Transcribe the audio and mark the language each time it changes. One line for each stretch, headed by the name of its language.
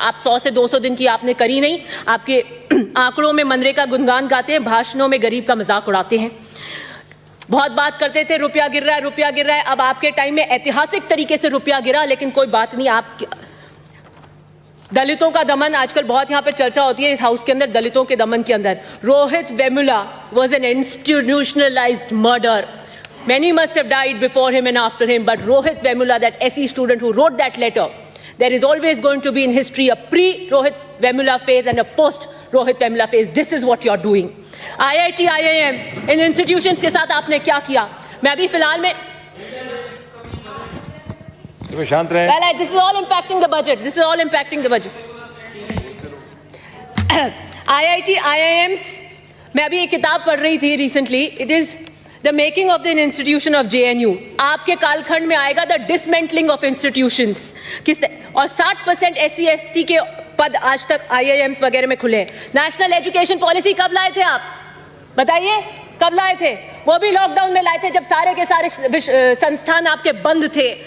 Hindi: आप 100 से 200 दिन की आपने करी नहीं। आपके आंकड़ों में मनरेगा गुणगान गाते हैं, भाषणों में गरीब का मजाक उड़ाते हैं। बहुत बात करते थे रुपया गिर रहा है, रुपया गिर रहा है। अब आपके टाइम में ऐतिहासिक तरीके से रुपया गिरा, लेकिन कोई बात नहीं। आप दलितों का दमन आजकल बहुत यहां पर चर्चा होती है इस हाउस के अंदर, दलितों के दमन के अंदर।
English: Rohit Vemula was an institutionalized murder. Many must have died before him and after him, but Rohit Vemula, that SE student who wrote that letter, there is always going to be in history a pre-Rohit Vemula phase and a post-Rohit Vemula phase. This is what you're doing.
Hindi: IIT, IIM, in institutions के साथ आपने क्या किया? मैं अभी फिलहाल में शांत रहें।
English: Well, this is all impacting the budget. This is all impacting the budget.
Hindi: IIT, IIMs, मैं अभी एक किताब पढ़ रही थी
English: recently. It is The making of the institution of JNU.
Hindi: आपके कालखंड में आएगा
English: the dismantling of institutions.
Hindi: और 60% SC/ST के पद आज तक IIMs वगैरह में खुले हैं। नेशनल एजुकेशन पॉलिसी कब लाए थे आप? बताइए कब लाए थे? वो भी लॉकडाउन में लाए थे जब सारे के सारे संस्थान आपके बंद थे।